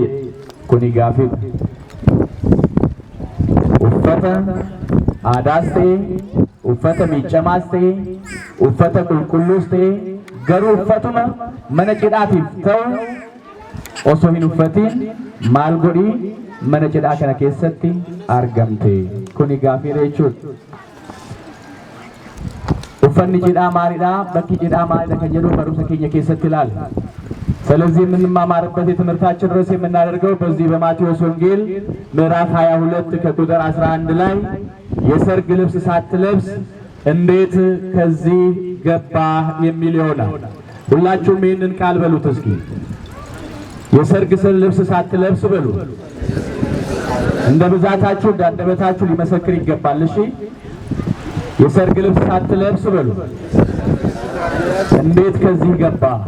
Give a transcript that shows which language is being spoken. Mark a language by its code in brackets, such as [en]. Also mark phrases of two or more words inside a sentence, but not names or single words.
[om] Kuni gaafii uffata aadaas ta'e, uffata miiccamaas ta'e, uffata qulqulluus ta'e, garuu uffatuma mana cidhaatiif ta'u osoo hin uffatiin maal godhii mana cidhaa kana keessatti argamte? Kuni gaafii jechuudha. Uffanni cidhaa maalidha? Bakki cidhaa maalidha kan jedhu barumsa keenya keessatti ilaalla። [am] ስለዚህ የምንማማርበት የትምህርታችን ርዕስ የምናደርገው በዚህ በማቴዎስ ወንጌል ምዕራፍ 22 ከቁጥር 11 ላይ የሰርግ ልብስ ሳትለብስ እንዴት ከዚህ ገባ የሚል ይሆናል። ሁላችሁም ይህንን ቃል በሉት እስኪ። የሰርግ ልብስ ሳትለብስ በሉ። እንደ ብዛታችሁ እንደ አንደበታችሁ ሊመሰክር ይገባል። እሺ፣ የሰርግ ልብስ ሳትለብስ በሉ። እንዴት ከዚህ ገባ?